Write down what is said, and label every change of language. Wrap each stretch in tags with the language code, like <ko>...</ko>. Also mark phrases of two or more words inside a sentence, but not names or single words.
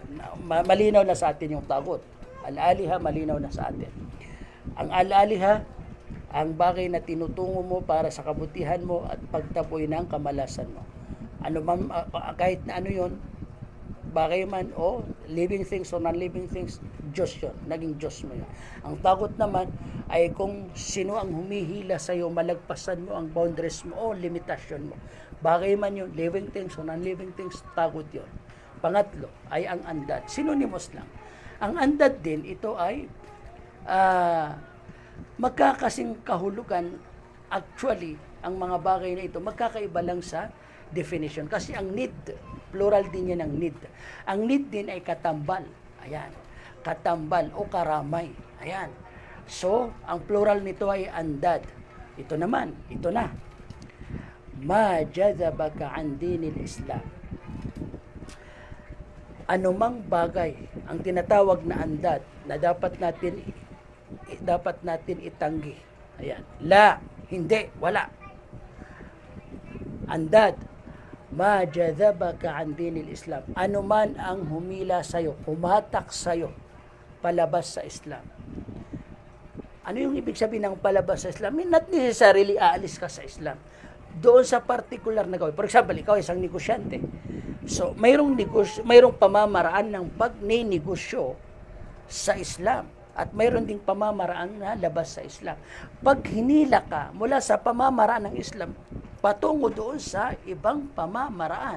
<tl>Malinaw na sa atin yung tagot. Al-aliha, malinaw na sa atin. Ang al-aliha, ang bagay na tinutungo mo para sa kabutihan mo at pagtaboy ng kamalasan mo. Ano man, kahit na ano yon, bagay man o</tl> <en>living things</en> <tl>o</tl> <en>non-living things,</en> <tl>Diyos yun. Naging Diyos mo yun. Ang takot naman ay kung sino ang humihila sa iyo, malagpasan mo ang boundaries mo o limitasyon mo. Bagay man yun,</tl> <en>living things o non-living things,</en> <tl>takot yun. Pangatlo ay ang andad. Synonymous lang. Ang andad din, ito ay magkakasing kahulugan. Actually, ang mga bagay na ito, magkakaiba lang sa definition. Kasi ang need, plural din yan ang need. Ang need din ay katambal. Ayan. Katambal o karamay. Ayan. So, ang plural nito ay andad. Ito naman, ito na.</tl> <ar>ما جذبك عن دين الإسلام.</ar> <tl>Anumang bagay ang tinatawag na andad na dapat natin itanggi. Ayan. La, hindi, wala. Andad.</tl> <ar>ما جذبك عن دين الإسلام.</ar> <tl>Ano man ang humila sa'yo, pumatak sa'yo, palabas sa Islam. Ano yung ibig sabihin ng palabas sa Islam?</tl> <en>Not necessarily</en> <tl>aalis ka sa Islam. Doon sa particular na gawin.</tl> <en>For example,</en> <tl>ikaw isang negosyante. So, mayroong pamamaraan ng pagninegosyo sa Islam. At mayroon ding pamamaraan na labas sa Islam. Pag hinila ka mula sa pamamaraan ng Islam, patungo doon sa ibang pamamaraan.</tl>